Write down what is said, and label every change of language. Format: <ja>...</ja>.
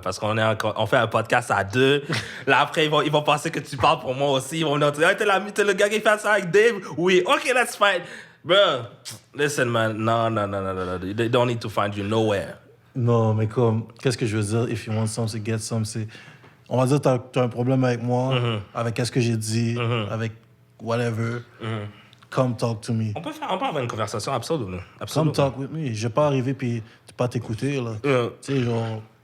<fr>Parce on fait un podcast à 2. Là, après, ils vont penser que tu parles pour moi aussi. Ils vont me dire, hey, t'es le gars qui fait ça avec Dave?</fr> <en>Oui, OK, let's fight. Bro, listen, man. No. They don't need to find you nowhere.</en> <fr>Non, mais comme, qu'est-ce que je veux dire?</fr> <en>If you want some,</en> <fr>c'est</fr> <en>get some.</en> <fr>C'est... On va dire, t'as un problème avec moi, avec qu'est-ce que j'ai dit, avec whatever.</fr> <en>Come talk to me.</en> <fr>On peut avoir une conversation, absolument.</fr> <en>Come talk with me.</en> <fr>Je vais pas arriver puis pas t'écouter, là. Tu sais, genre...</fr>